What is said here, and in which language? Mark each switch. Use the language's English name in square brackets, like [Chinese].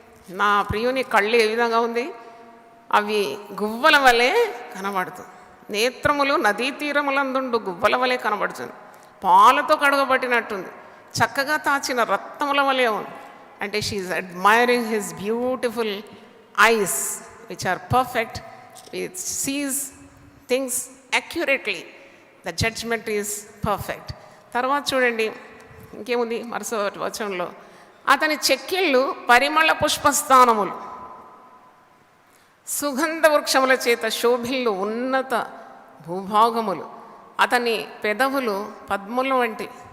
[Telugu] నా ప్రియుని కళ్ళు ఏ విధంగా ఉంది? అవి గువ్వల వలె కనబడుతుంది. నేత్రములు నదీ తీరములందుండు గువ్వల వలె కనబడుతుంది. పాలతో కడగబట్టినట్టుంది. చక్కగా తాచిన రత్నముల వలె ఉంది. అంటే [English] She is admiring his beautiful eyes which are perfect. It sees things accurately. The judgment is perfect. [Telugu] తర్వాత చూడండి ఇంకేముంది మరుసటి వచనంలో, అతని చెక్కిళ్ళు పరిమళ పుష్పస్థానములు, సుగంధ వృక్షముల చేత శోభిల్లు ఉన్నత భూభాగములు, అతని పెదవులు పద్ముల వంటి.